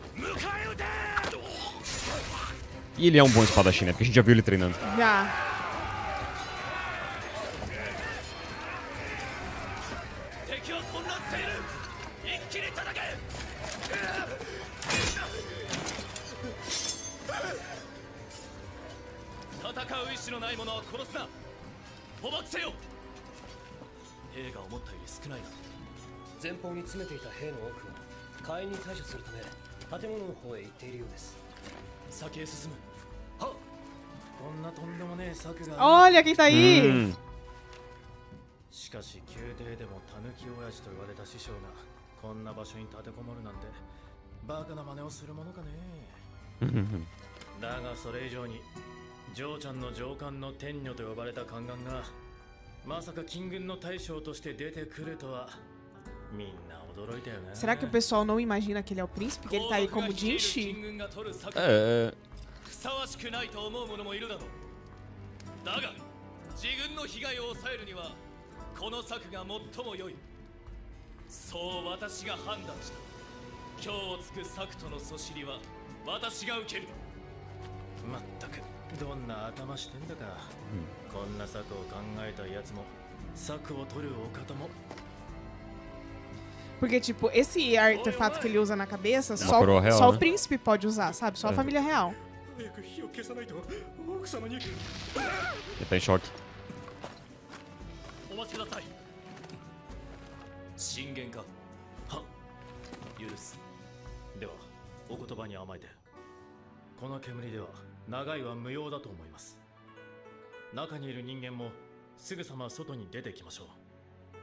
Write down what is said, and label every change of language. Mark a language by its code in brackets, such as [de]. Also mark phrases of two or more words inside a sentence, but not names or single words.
[pt] E ele é um bom espadachim, né? Porque a gente já viu ele treinando. Já. [ja] 敵は混乱している。一気に叩け。戦う意志のない者は殺すな。捕獲せよ。兵が思ったより少ないな。前方に詰めていた兵の多くは火炎に対処するため建物の方へ行っているようです。先へ進む。はっ、こんなとんでもねえ策が。 [pt] Olha quem tá aí. [ja] しかし宮廷でもタヌキ親父と言われた師匠がこんな場所に立てこもるなんてバカな真似をするものかね。だがそれ以上にジョーちゃんの上官の天女と呼ばれた宦官がまさか金軍の大将として出てくるとはみんな驚いたよね。 [pt] Será que o pessoal não imagina que ele é o príncipe? Que ele tá aí como Jinshi? [ja] ふさわしくないと思う者もいるだろう。だが自軍の被害を抑えるにはこの策が最も良い。そう私が判断した。今日をつく策とのそしりは私が受ける。まったくどんな頭してんだか、こんな策を考えたやつも策を取るお方も。 [pt] Porque, tipo, esse artefato que ele usa na cabeça, só, coroa real, só o né? príncipe pode usar, sabe? Só a família real. Ele tá em choque. [ja] お待ちください。進言か。は、許す。ではお言葉に甘えて。この煙では長いは無用だと思います。中にいる人間もすぐさま外に出てきましょう。